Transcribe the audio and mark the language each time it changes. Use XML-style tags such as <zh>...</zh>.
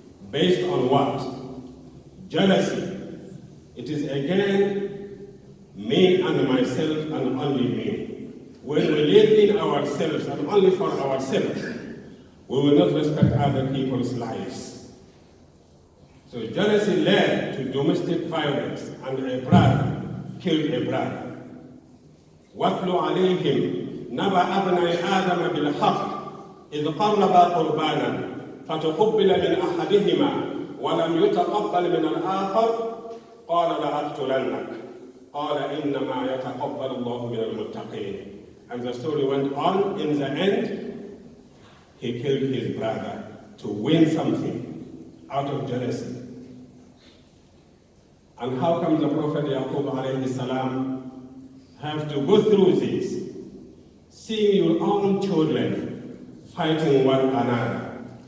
<en>Based on what? Jealousy. It is again me and myself and only me. When we live in ourselves and only for ourselves, we will not respect other people's lives. So jealousy led to domestic violence, and a brother killed a brother.</en> <ar>وَاتْلُ عَلَيْهِمْ نَبَأَ ابْنَيْ آدَمَ بِالْحَقِّ إِذْ قَرَّبَا قُرْبَانًا فَتُقُبِّلَ مِنْ أَحَدِهِمَا وَلَمْ يُتَقَبَّلْ مِنَ الْآخَرِ قال لأقتلنك قال إنما يتقبل الله من المتقين.</ar> <en>And the story went on. In the end, he killed his brother to win something out of jealousy. And how come the Prophet Yaqub alayhi salam have to go through this? Seeing your own children fighting one another.</en>